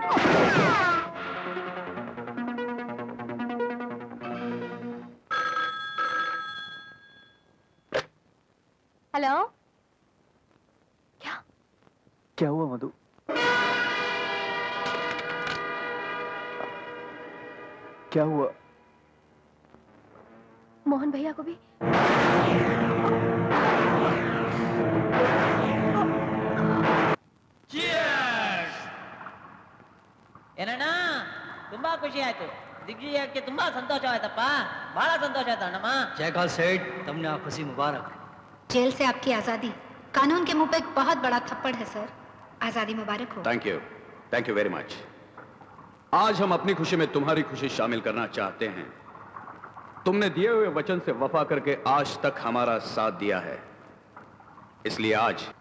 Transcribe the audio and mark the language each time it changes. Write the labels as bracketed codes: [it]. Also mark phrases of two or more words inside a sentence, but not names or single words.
[hi] हेलो। क्या हुआ मधु? क्या हुआ? मोहन भैया को भी [kn] ಏನಣ್ಣ ತುಂಬಾ ಖುಷಿ ಆಯ್ತು ದಿಗ್ವಿಜಯಕ್ಕೆ ತುಂಬಾ ಸಂತೋಷವಾಯ್ತಪ್ಪ ಬಹಳ ಸಂತೋಷ ಆಯ್ತು ಅಣ್ಣಮ್ಮ [hi] जयकाल सेठ तुमने आ खुशी मुबारक जेल से आपकी आजादी कानून के मुंह पे एक बहुत बड़ा थप्पड़ है सर। आजादी मुबारक हो। [en] thank you very much. [hi] आज हम अपनी खुशी में तुम्हारी खुशी शामिल करना चाहते हैं। तुमने दिए हुए वचन से वफा करके आज तक हमारा साथ दिया है, इसलिए आज